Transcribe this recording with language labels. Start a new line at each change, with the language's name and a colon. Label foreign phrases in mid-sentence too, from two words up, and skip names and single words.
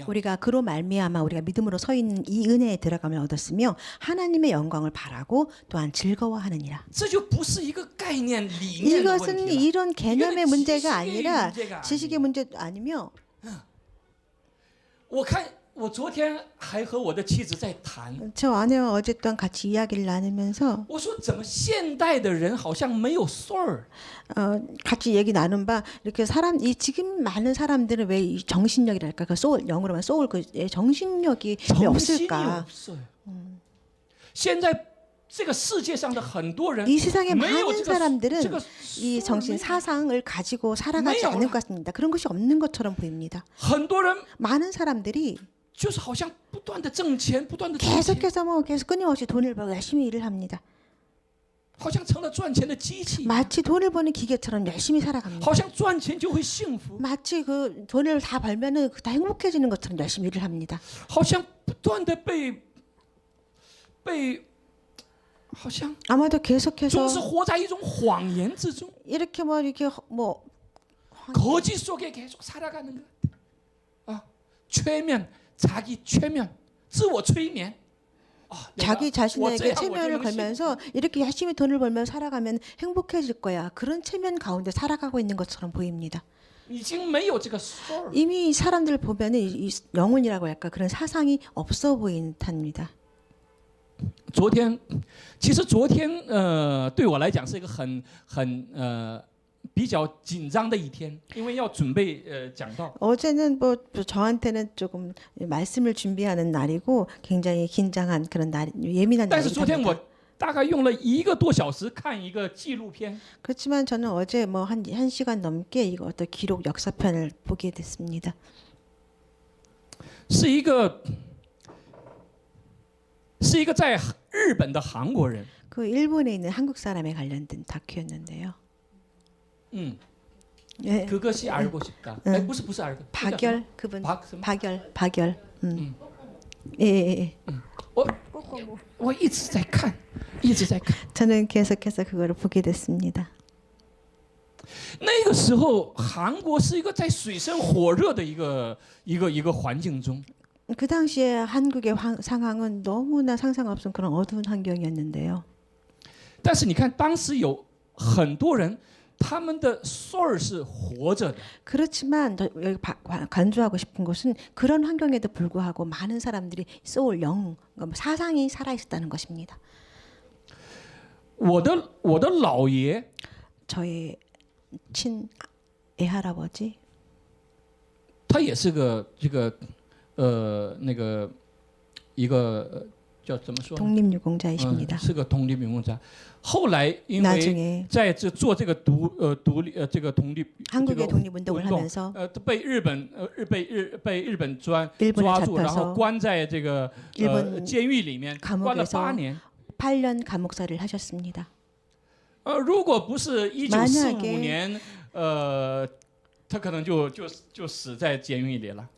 Korean: 우리가 그로 말미암아 우리가 믿음으로 서 있는 이 은혜에 들어감을 얻었으며 하나님의 영광을 바라고 또한 즐거워하느니라.
Chinese: 这就不是一个概念理念的问
Korean: 이것은
Chinese: 题了。
Korean: 이런 개념의 문제가 지식의 아니라 문제가 지식의 문제도 아니며
Chinese: 我看我昨天还和我的妻子在谈，
Korean: 저 아내와 어제 또한 같이 이야기를 나누면서
Chinese: 我说怎么现代的人好像没有 soul？
Korean: 같이 얘기 나눈 바 이렇게 이 지금 많은 사람들은 왜 이 정신력이랄까 그 소울 영어로 말하면 소울 그 정신력이 왜 없을까? 없어요.
Chinese: 现在这个世界上的很多人
Korean: 이 세상의
Chinese: 没有
Korean: 많은
Chinese: 这个
Korean: 사람들은
Chinese: 这个
Korean: 이 정신 사상을 가지고 살아가지 매요. 않을 것 같습니다. 그런 것이 없는 것처럼 보입니다.
Chinese: 很多人
Korean: 많은 사람들이
Chinese: 就是好像不断的挣钱，不断的挣钱，
Korean: 계속해서 뭐 계속 끊임없이 돈을 벌고 열심히 일을 합니다.
Chinese: 好像成了赚钱的机器，
Korean: 마치 돈을 버는 기계처럼 열심히 살아갑니다.
Chinese: 好像赚钱就会幸福，
Korean: 마치 그 돈을 다 벌면은 다 행복해지는 것처럼 열심히 일을 합니다.
Chinese: 好像不断的好像
Korean: 아마도
Chinese: 总
Korean: 계속해서
Chinese: 是活在一种谎言之中，
Korean: 이렇게 뭐 이렇게 뭐 거짓 속에 계속 살아가는 것 같아. 최면, 자기 최면,
Chinese: 自我催眠.
Korean: 자기 자신에게
Chinese: 我这样
Korean: 체면을
Chinese: 我就能幸福.
Korean: 걸면서 이렇게 열심히 돈을 벌면 살아가면 행복해질 거야. 그런 체면 가운데 살아가고 있는 것처럼 보입니다.
Chinese: 已经没有这个 soul.
Korean: 이미 이 사람들 보면은 이 영혼이라고 할까 그런 사상이 없어 보인답니다.
Chinese: 其实昨天对我来讲是一个比较紧张的一天，因为要准备讲道。
Korean: 어제는 뭐 저한테는 조금 말씀을 준비하는 날이고 굉장히 긴장한 그런 날, 예민한
Chinese: 但是昨天
Korean: 날입니다.
Chinese: 我大概用了1个多小时看一个纪录片，
Korean: 그렇지만 저는 어제 뭐 한 시간 넘게 이거 어떤 기록 역사편을 보게 됐습니다.
Chinese: 是一个在日本的韩国人，
Korean: 그 일본에 있는 한국 사람에 관련된 다큐였는데요. 예, 그것이 알고 싶다. 아니,
Chinese: 不是 알고.
Korean: 박열 그분 박슨? 박열. 예.
Chinese: 我一直在看，一直在看。
Korean: 저는 계속해서 그거를 보게 됐습니다.
Chinese: 那个时候，韩国是一个在水深火热的一个环境中。
Korean: 그 당시에 한국의 상황은 너무나 상상 없은 그런 어두운 환경이었는데요.
Chinese: 但是你看，当时有很多人，他们的 soul 是活着的。
Korean: 그렇지만 여기 간주하고 싶은 것은 그런 환경에도 불구하고 많은 사람들이 소울 영 사상이 살아 있었다는 것입니다.
Chinese: 我的老爷，
Korean: 저의 친애할아버지
Chinese: 他也是个这个那个一个叫怎么说呢？
Korean: 독립유공자이십니다.
Chinese: 是个독립유공자。后来因为
Korean: 나중에
Chinese: 在这做这个独立这个 독립
Korean: 한국의 독립운동을 하면서
Chinese: 被日本抓
Korean: 일본에
Chinese: 住，然后
Korean: 잡혀서
Chinese: 关在这个
Korean: 일본
Chinese: 监狱里面，关了
Korean: 감옥에서
Chinese: 8年。
Korean: 8년 감옥살이를 하셨습니다.
Chinese: 如果不是1945
Korean: 만약에
Chinese: 年，他可能就死在监狱里了。